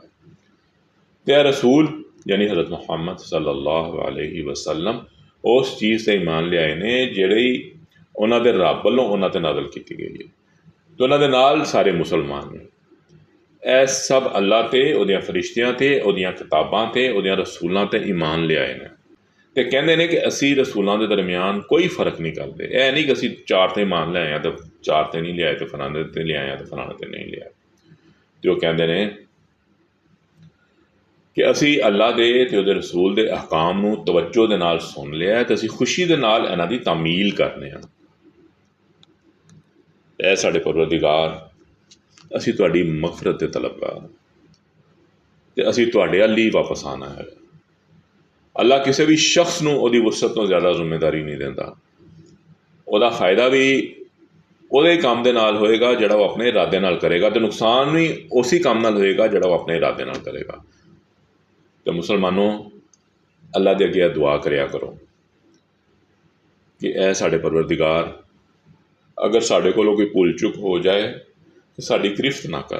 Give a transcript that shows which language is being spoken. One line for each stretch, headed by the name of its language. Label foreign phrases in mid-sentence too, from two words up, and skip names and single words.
Punjabi: ਅਤੇ ਇਹ ਰਸੂਲ ਯਾਨੀ ਹਜ਼ਰਤ ਮੁਹੰਮਦ ਸੱਲੱਲਾਹੁ ਅਲੈਹਿ ਵਸੱਲਮ ਉਸ ਚੀਜ਼ 'ਤੇ ਈਮਾਨ ਲਿਆਏ ਨੇ ਜਿਹੜੀ ਉਹਨਾਂ ਦੇ ਰੱਬ ਵੱਲੋਂ ਉਹਨਾਂ 'ਤੇ ਨਾਜ਼ਲ ਕੀਤੀ ਗਈ ਹੈ ਅਤੇ ਉਹਨਾਂ ਦੇ ਨਾਲ ਸਾਰੇ ਮੁਸਲਮਾਨ ਨੇ। ਇਹ ਸਭ ਅੱਲਾ 'ਤੇ, ਉਹਦੀਆਂ ਫਰਿਸ਼ਤਿਆਂ 'ਤੇ, ਉਹਦੀਆਂ ਕਿਤਾਬਾਂ 'ਤੇ, ਉਹਦੀਆਂ ਰਸੂਲਾਂ 'ਤੇ ਈਮਾਨ ਲਿਆਏ ਨੇ ਅਤੇ ਕਹਿੰਦੇ ਨੇ ਕਿ ਅਸੀਂ ਰਸੂਲਾਂ ਦੇ ਦਰਮਿਆਨ ਕੋਈ ਫ਼ਰਕ ਨਹੀਂ ਕਰਦੇ। ਇਹ ਨਹੀਂ ਕਿ ਅਸੀਂ 4 'ਤੇ ਈਮਾਨ ਲੈ ਆਏ ਹਾਂ ਅਤੇ 4 ਤੇ ਨਹੀਂ ਲਿਆ ਤੋ ਫਲਾਣੇ ਤੇ ਲਿਆਇਆ ਤੋ ਫਲਾਣੇ ਤੇ ਨਹੀਂ ਲਿਆ।
Hindi: तो कहते हैं
Punjabi: ਕਿ ਅਸੀਂ ਅੱਲਾਹ ਦੇ ਤੇ ਉਹਦੇ ਰਸੂਲ ਦੇ ਅਹਕਾਮ ਨੂੰ ਤਵੱਜੋ ਦੇ ਨਾਲ ਸੁਣ ਲਿਆ ਤੋ ਅਸੀਂ ਖ਼ੁਸ਼ੀ ਦੇ ਨਾਲ ਇਨ੍ਹਾਂ ਦੀ ਤਾਮੀਲ ਕਰਨੇ ਹੈਂ। ਐ ਸਾਡੇ ਪਰਵਰਦਿਗਾਰ, ਅਸੀਂ ਤੁਹਾਡੀ ਮਗ਼ਫ਼ਿਰਤ ਦੇ ਤਲਬਗਾਰ ਤੇ ਅਸੀਂ ਤੁਹਾਡੇ ਅੱਲ ਹੀ ਵਾਪਸ ਆਣਾ ਹੈ। ਅੱਲਾਹ ਕਿਸੀ ਭੀ ਸ਼ਖ਼ਸ ਨੂੰ ਉਹਦੀ ਵੁਸਅਤ ਤੋ ਜ਼ਿਆਦਾ ਜ਼ਿੰਮੇਦਾਰੀ ਨਹੀਂ ਦੇਂਦਾ। ਉਹਦਾ ਫ਼ਾਇਦਾ ਭੀ ਉਹਦੇ ਕੰਮ ਦੇ ਨਾਲ ਹੋਏਗਾ ਜਿਹੜਾ ਉਹ ਆਪਣੇ ਇਰਾਦੇ ਨਾਲ ਕਰੇਗਾ, ਅਤੇ ਨੁਕਸਾਨ ਵੀ ਉਸੇ ਕੰਮ ਨਾਲ ਹੋਏਗਾ ਜਿਹੜਾ ਉਹ ਆਪਣੇ ਇਰਾਦੇ ਨਾਲ ਕਰੇਗਾ। ਅਤੇ ਮੁਸਲਮਾਨੋ, ਅੱਲਾ ਦੇ ਅੱਗੇ ਦੁਆ ਕਰਿਆ ਕਰੋ ਕਿ ਇਹ ਸਾਡੇ ਪਰਵਰਦਿਗਾਰ, ਅਗਰ ਸਾਡੇ ਕੋਲੋਂ ਕੋਈ ਭੁੱਲ ਚੁੱਕ ਹੋ ਜਾਏ ਤਾਂ ਸਾਡੀ ਗ੍ਰਿਫਤ ਨਾ ਕਰ।